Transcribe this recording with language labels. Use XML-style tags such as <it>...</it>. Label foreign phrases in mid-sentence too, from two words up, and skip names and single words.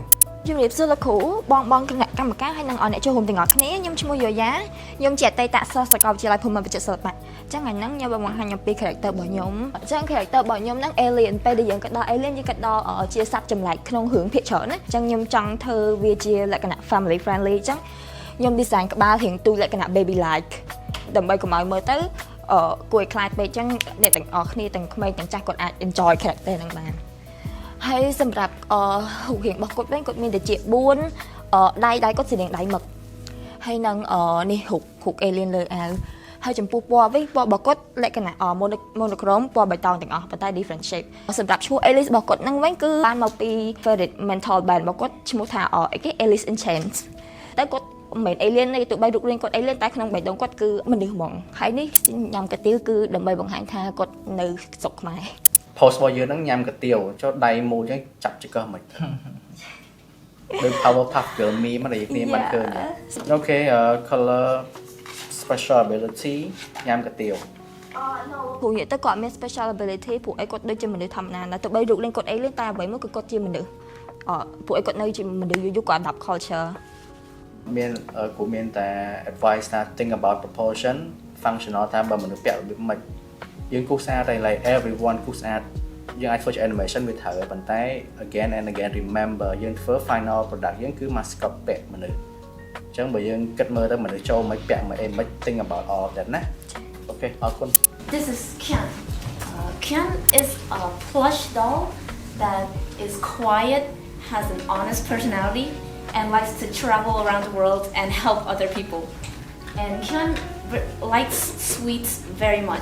<km>ជំរាបសួរលោកគ្រូបងគណៈកម្មការហើយនិងអ្នកចូលរួមទាំងអស់គ្នាខ្ញុំឈ្មោះយោយ៉ាខ្ញុំជាអតីតសិស្សសាកលវិទ្យាល័យភូមិន្ទវិចិត្រសិល្បៈអ ញ្ចឹងថ្ងៃហ្នឹងខ្ញុំបង្ហាញអំពី character របស់ខ្ញុំអញ្ចឹង character របស់ខ្ញុំហ្នឹង alien ពេលដែលយើងក៏ដល់ alien យើងក៏ដល់ជាសត្វចម្លែកក្នុងរឿងភាគច្រើនណាអញ្ចឹងខ្ញុំចង់ធ្វើវាជាលក្ខណៈ</km> <en>family friendly</en> <km>អញ្ចឹងខ្ញុំ design ក្បាលរៀងទូលក្ខណៈ</km> <en>baby like</en> <km>ដើម្បីកុំឲ្យមើលទៅគួរឲ្យខ្លាចពេកអញ្ចឹងអ្នកទាំងអស់គ្នាទាំងក្មេងទាំងចាស់គាត់អាច enjoy character ហ្នឹងបានហើយសម្រាប់រូបរាងរបស់គាត់វិញគាត់មានតែជា 4ដៃគាត់ជាដៃមឹកហើយនឹងនេះរូប alien លើអាវហើយចំពោះពណ៌វិញពណ៌របស់គាត់លក្ខណៈ monochrome ពណ៌បៃតងទាំងអស់ប៉ុន្តែ</km> <en>different shape</en> <km>សម្រាប់ឈ្មោះ Alice របស់គាត់ហ្នឹងវិញគឺបានមកពី</km> <en>favorite mental band</en> <km>របស់គាត់ឈ្មោះថា Alice in Chains តែគាត់មិនមែន alien ទេទោះបីរូបរាងគាត់ alien តែក្នុងបេះដូងគាត់គឺមនុស្សហ្មងហើយនេះញ៉ាំកាទៀវគឺដើម្បីបង្ហាញថាគាត់នៅស្រុកខ្មែរ post របស់យើងហ្នឹងញ៉ាំកាទៀវចុះដៃមួយចឹងចាប់ចង្កឹះមិនដូច</km> <en>Powerpuff Girl meme</en> <km>មកដែលគ្នាមិនឃើញអូខេ</km> <en>color special ability</en> <km>ញ៉ាំកាទៀវ ព្រោះនិយាយទៅគាត់មាន</km> <en>special ability</en> <km>ព្រោះអីគាត់ដូចជាមនុស្សធម្មតាតែទោះបីរូបរាងគាត់ alien តែអ្វីមួយគឺគាត់ជាមនុស្សព្រោះអីគាត់នៅជាមនុស្សយូរគាត់</km> <en>adapt culture</en> <km>មានគួរមានតែ advice ថា</km> <en>think about proportion functional</en> <km>តាមបើមនុស្សពាក់របៀបម៉េចយើងគូស្អាតតែ</km> <en>like everyone</en> <km>គូស្អាតយើងអាចធ្វើជា animation វាត្រូវប៉ុន្តែ</km> <en>again and again remember</en> <km>យើងធ្វើ</km> <en>final product</en> <km>យើងគឺ mascot ពាក់មនុស្សអញ្ចឹងបើយើងគិតមើលទៅមនុស្សចូលមិនពាក់មិនអីមិន</km> <en>think about all that</en> <km>ណាអូខេអរគុណ</km> <en>This is Kian. Kian is a plush doll that is quiet, has an honest personality, and likes to travel around the world and help other people. And Kian likes sweets very much.</en>